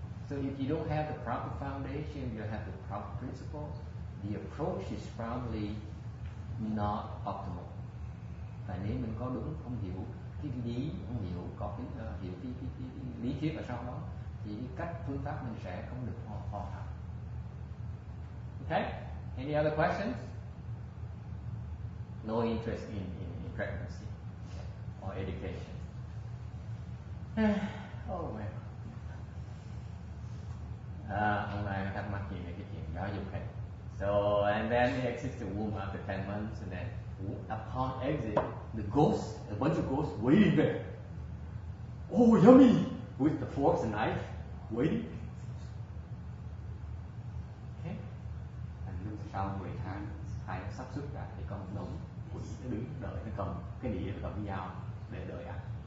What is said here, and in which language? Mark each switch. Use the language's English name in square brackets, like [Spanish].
[English] So if you don't have the proper foundation, you have the proper principles, the approach is probably not optimal. [Vietnamese] Tại nếu mình có đúng, không hiểu cái lý, không hiểu có cái hiểu cái lý thuyết ở sau đó, thì cái cách phương pháp mình sẽ không được hoàn hảo. [English] Okay? Any other questions? No interest in pregnancy or education. Oh man. [Vietnamese] Hôm nay thắc mắc gì về cái chuyện giáo dục này. [English] So and then he exits the womb after 10 months, and then upon exit, a bunch of ghosts waiting there. Oh, yummy! With the forks and knife, waiting. Okay. [Vietnamese] And sau 10 tháng, hai nó sắp xuất ra thì có một đống quỷ nó đứng đợi, nó cầm cái đĩa, nó cầm cái dao để đợi ăn.